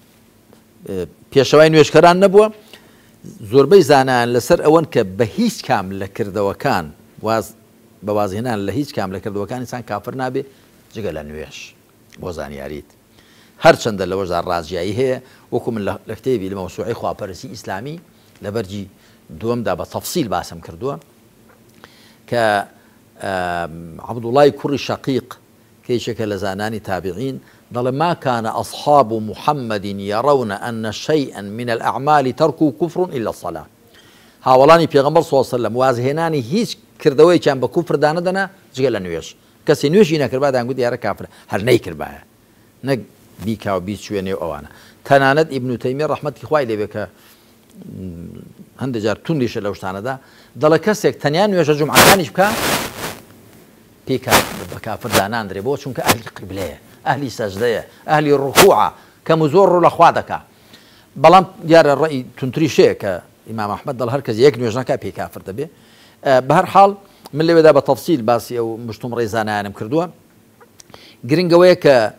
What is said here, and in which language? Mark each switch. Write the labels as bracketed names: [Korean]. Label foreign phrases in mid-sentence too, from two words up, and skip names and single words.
[Central Kurdish] پێشەوای نوێشکەران نەبووە زۆربەی زانایان لەسەر ئەوەن کە بە هیچ کام لە کردەوەکان بە وازهێنان لە هیچ کام لە کردەوەکان ئینسان کافر نابێ جگە لە نوێش بۆ زانیاریت هەرچەندە لەوەشدا ڕازیایی هەیە وەکو من لە کتێبی لە مەوسوعەی خواپەرستی ئیسلامی لە بەرجی دووەمدا بە تەفسیل باسم کردووە کە عەبدوڵای کوڕی شەقیق کەیشێکە لە زانانی تابعین دەڵێ [Arabic] ما كان أصحاب محمد يرون أن شيئا من الأعمال تركوا كفر إلا الصلاة [Central Kurdish] هاوڵانی پێغەمبەر [Arabic] صلی الله علیه وسلم [Central Kurdish] وازهێنانی هیچ کردەوەیان بە کوفر دانەدەنا جگە لە نوێژ کەسی نوێژی نەکرد دەیانگوت دیارە کافرە هەر نەیکردبایە نەک بیکا و بیچوێنێ ئەوانە تەنانەت ئیبن تەیمیە ڕەحمەتی خوای لێبێ کە هەندێک جار توندیشە لەو شتانەدا دەڵێ کەسێک تەنیا نوێژە جومعەکانیش بکە پێی بە کافر داناندرێ بۆ چونکە ئەهلی قیبلەیە ئەهلی سەجدەیە ئەهلی ڕوکوعە کەم و زۆر ڕوو لە خوا دەکا بەڵام دیارە ڕێی تونتری شەیە کە ئیمام ئەحمەد دەڵێ هەر کەس یەک نوێژ ناکا پێی کافر دەبێ بە هەر حاڵ من لەوێدا بە تەفسیل باسی ئەو مشتومڕەی زانایانم کردووە گرنگەوەیە کە